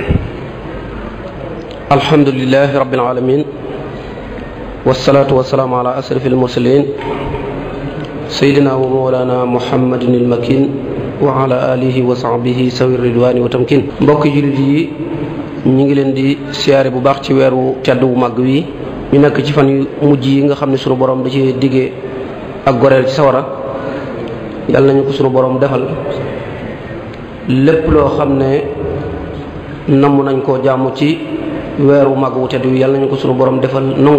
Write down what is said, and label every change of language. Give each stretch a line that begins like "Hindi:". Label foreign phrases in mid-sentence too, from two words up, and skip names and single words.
Arabic: الحمد لله رب العالمين والصلاة والسلام على أشرف المرسلين سيدنا ومولانا محمد المكين وعلى آله وصحبه سوي الرضوان وتمكين
Wolof: mbokk jullit yi ñu ngi leen di siyaare bu baax ci weeru tedd wu mag wi ñu nekk ci fan yu mujj yi nga xam ne sunu borom da ci diggee ak goreel ci sawara yàlla nañu ko sunu borom defal lépp loo xam ne namm nañ koo jaamu ci weeru mag wu tedd wi yàlla nañu ko sunu borom defal nangul